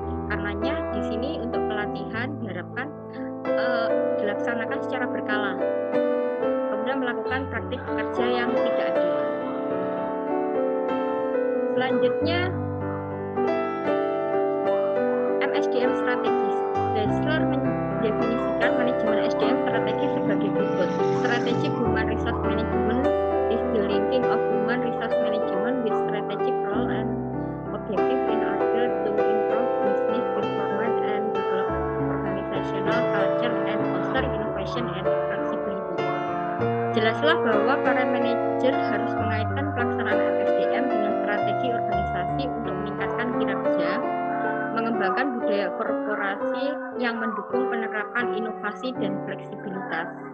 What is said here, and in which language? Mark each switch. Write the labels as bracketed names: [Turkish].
[Indonesian] Karenanya di sini untuk pelatihan diharapkan dilaksanakan secara berkala, kemudian melakukan praktik kerja yang tidak adil. Selanjutnya MSDM strategis. Dassler mendefinisikan manajemen SDM strategi sebagai berikut. [English] Strategic Human Resource Management is the linking of human resource management with strategic role and objective in order to improve business performance and develop organizational culture and foster innovation and flexibility. [Indonesian] Jelaslah bahwa para manajer harus mengaitkan pelaksanaan SDM dengan strategi organisasi untuk meningkatkan kinerja, mengembangkan budaya korporasi yang mendukung penerapan inovasi dan fleksibilitas.